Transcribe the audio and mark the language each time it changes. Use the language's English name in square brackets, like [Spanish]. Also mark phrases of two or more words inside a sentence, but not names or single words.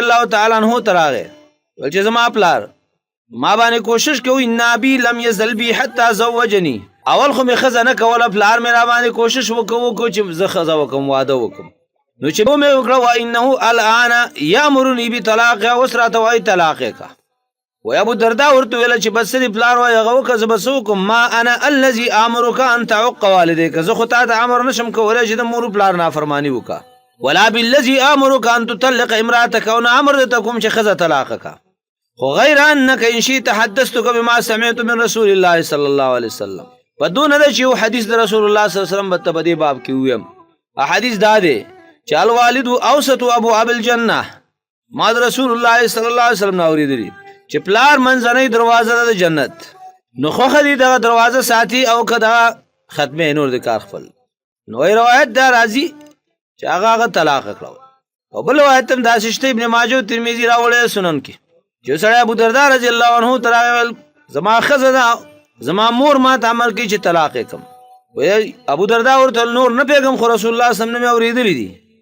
[Arabic] الله تعالی عنه [Pashto] ته راغی ویل چې زما پلار ما باندې کوشش کوي [Arabic] ان ابي لم يزل بي حتى زوجني [Pashto] اول خو مې ښځه نه کوله پلار مې را باندې کوشش وکړو چې زه ښځه وکړم واده وکړم نو چې مې وکړه [Arabic] وانه الان یامرني بطلاقها [Pashto] اوس راته وایي طلاق یې کړه وی ابو الدرداء ورته ویله چې بس دې پلار وایي هغه وکړه زه به څه وکړم [Arabic] ما انا الذي امرك ان تعق والديك [Pashto] زه خو تا ته امر نشم کولی چې د مور پلار نافرماني وکړه [Arabic] ولا بالذي امرك ان تطلق امراتك [Pashto] او نه امر درته کوم چې ښځه طلاق کړه خو [Arabic] غیر انك ان شئت حدثتك بما سمعت من رسول الله صلی الله علیه وسلم [Pashto] په دونه ده چې یو حدیث د رسول الله [Arabic] صلی الله علیه وسلم [Pashto] به ته په دې باب کې ویم حدیث دا دی چې [Arabic] الوالد اوسط ابواب الجنه [Pashto] ما د رسول الله [Arabic] صلی الله علیه وسلم [Pashto] نه اورېدلي چې پلار منځنۍ دروازه ده د جنت نو خوښه دي دغه دروازه ساتي او که دغه ختمې نور د کار خپل نو روایت دا راځي چې هغه طلاق کړه او بل روایت هم داسې شته ابن ماجه او ترمذي راوړی سنن کې چې سړی ابو الدرداء [Arabic] رضی الله عنه [Pashto] ته راغی زما ښځه ده زما مور ما ته امر کوي چې طلاق یې کړم وی ابو الدرداء ورته نور نه پوهېږم خو رسول الله [Arabic] صلی الله علیه وسلم [Pashto] نه مې اورېدلي دي